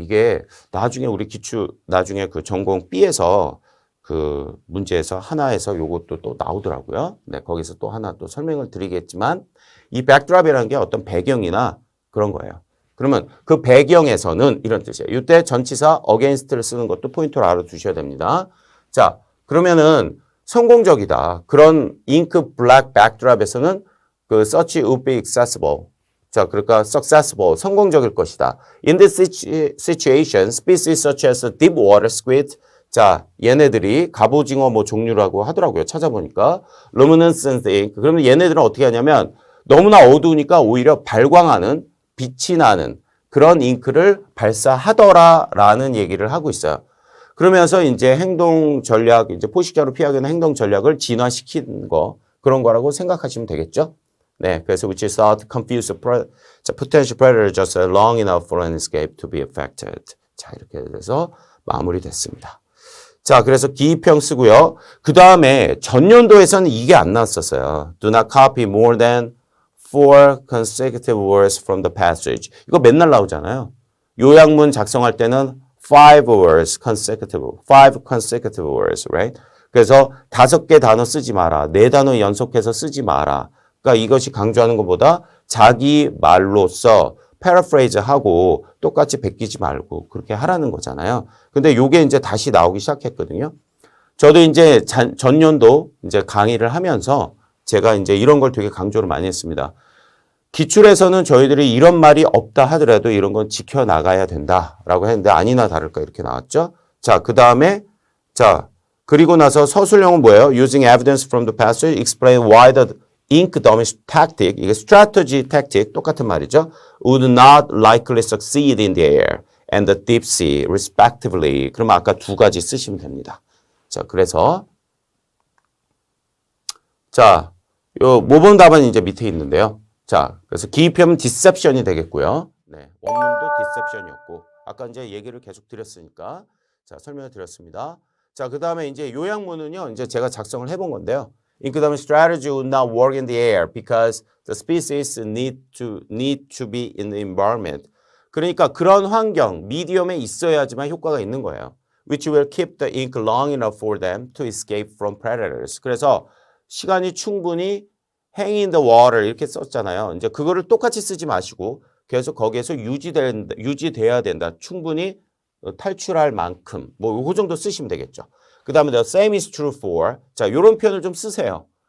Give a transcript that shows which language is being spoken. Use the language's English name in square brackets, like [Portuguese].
[Korean] 이게 나중에 우리 나중에 그 전공 B에서 그 문제에서 하나에서 요것도 또 나오더라고요. 네, 거기서 또 하나 또 설명을 드리겠지만 이 backdrop이라는 게 어떤 배경이나 그런 거예요. 그러면 그 배경에서는 이런 뜻이에요. 이때 전치사 against를 쓰는 것도 포인트로 알아두셔야 됩니다. 자, 그러면은 성공적이다. 그런 [English] ink black backdrop에서는 그 such would be accessible. [Korean] 자, 그러니까 successful, 성공적일 것이다. [English] In this situation, species such as deep water squid, [Korean] 자, 얘네들이 갑오징어 뭐 종류라고 하더라고요. 찾아보니까. [English] luminescent ink. [Korean] 그러면 얘네들은 어떻게 하냐면 너무나 어두우니까 오히려 발광하는, 빛이 나는 그런 잉크를 발사하더라라는 얘기를 하고 있어요. 그러면서 이제 행동 전략, 이제 포식자로 피하기 위한 행동 전략을 진화시킨 거, 그런 거라고 생각하시면 되겠죠? [English] 네, 그래서 which is thought confuse potential predator just long enough for an escape to be affected. [Korean] 자, 이렇게 돼서 마무리됐습니다. 자, 그래서 기입형 쓰고요. 그 다음에 전년도에서는 이게 안 나왔었어요. [English] Do not copy more than 4 consecutive words from the passage. [Korean] 이거 맨날 나오잖아요. 요약문 작성할 때는 [English] five words consecutive, five consecutive words, right? [Korean] 그래서 5개 단어 쓰지 마라. 4단어 연속해서 쓰지 마라. 그러니까 이것이 강조하는 것보다 자기 말로써 패러프레이즈 하고 똑같이 베끼지 말고 그렇게 하라는 거잖아요. 근데 요게 이제 다시 나오기 시작했거든요. 저도 이제 전년도 이제 강의를 하면서 제가 이제 이런 걸 되게 강조를 많이 했습니다. 기출에서는 저희들이 이런 말이 없다 하더라도 이런 건 지켜나가야 된다라고 했는데 아니나 다를까 이렇게 나왔죠. 자, 그 다음에 자, 그리고 나서 서술형은 뭐예요? [English] Using evidence from the passage, explain why the ink dummy tactic, [Korean] 이게 strategy tactic 똑같은 말이죠. [English] would not likely succeed in the air and the deep sea, respectively. [Korean] 그러면 아까 2가지 쓰시면 됩니다. 자, 그래서 자, 요 모범 답안이 이제 밑에 있는데요. 자, 그래서 기입형은 deception이 되겠고요. 네, 원문도 deception이었고 아까 이제 얘기를 계속 드렸으니까 자, 설명을 드렸습니다. 자, 그 다음에 이제 요약문은요, 이제 제가 작성을 해본 건데요. [English] 그 다음에 strategy would not work in the air because the species need to be in the environment. [Korean] 그러니까 그런 환경, 미디엄에 있어야지만 효과가 있는 거예요. [English] Which will keep the ink long enough for them to escape from predators. [Korean] 그래서 시간이 충분히 [English] hang in the water [Korean] 이렇게 썼잖아요. 이제 그거를 똑같이 쓰지 마시고 계속 거기에서 유지돼야 된다. 충분히 탈출할 만큼 뭐 그 정도 쓰시면 되겠죠. 그 다음에 [English] the same is true for [Korean] 자 이런 표현을 좀 쓰세요.